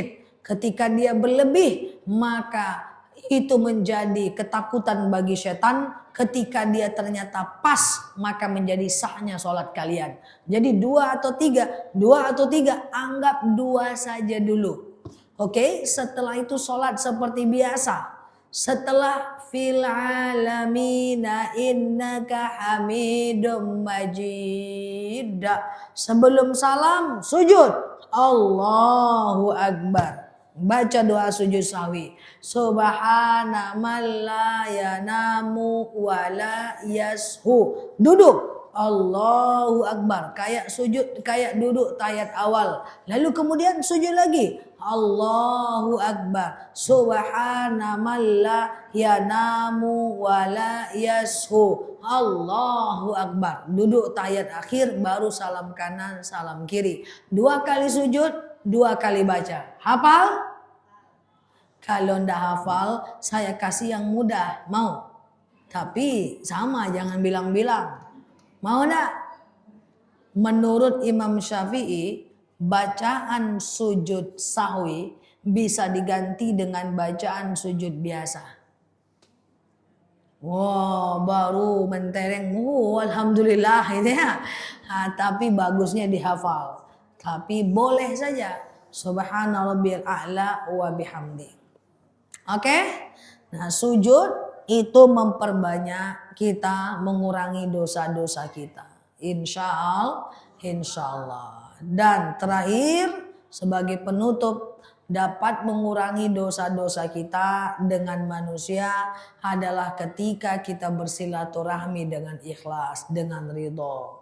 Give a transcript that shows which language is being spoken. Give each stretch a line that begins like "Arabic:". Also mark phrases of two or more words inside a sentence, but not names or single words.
Indonesian: Ketika dia berlebih, maka itu menjadi ketakutan bagi setan. Ketika dia ternyata pas, maka menjadi sahnya sholat kalian. Jadi 2 atau 3, 2 atau 3, anggap 2 saja dulu. Oke, setelah itu sholat seperti biasa.
Arabic: Setelah في العالمين إنك حميد مجيد.
Indonesian: Sebelum salam, sujud.
Arabic: الله أكبر.
Indonesian: Baca doa sujud sahwi.
Arabic: سبحان من لا ينام ولا يسهو. Duduk. الله أكبر.
Indonesian: Kayak sujud, kayak duduk tayat awal. Lalu kemudian sujud lagi.
Arabic: الله أكبر. سبحان من لا ينام ولا يسهو. الله أكبر.
Indonesian: Duduk tayat akhir, baru salam kanan, salam kiri. 2 kali sujud, 2 kali baca. Hafal? Kalau ndak hafal, saya kasih yang mudah. Mau? Tapi sama, jangan bilang-bilang. Mau ndak? Menurut Imam Syafi'i, bacaan sujud sahwi bisa diganti dengan bacaan sujud biasa. Wow, baru mentereng. Alhamdulillah ini ya. Tapi bagusnya dihafal. Tapi boleh saja.
Arabic: سبحان الله الأعلى وبحمده.
Indonesian: Oke? Nah, sujud itu memperbanyak kita mengurangi dosa-dosa kita.
Arabic: إن شاء الله.
Indonesian: Dan terakhir sebagai penutup, dapat mengurangi dosa-dosa kita dengan manusia adalah ketika kita bersilaturahmi dengan ikhlas, dengan ridho.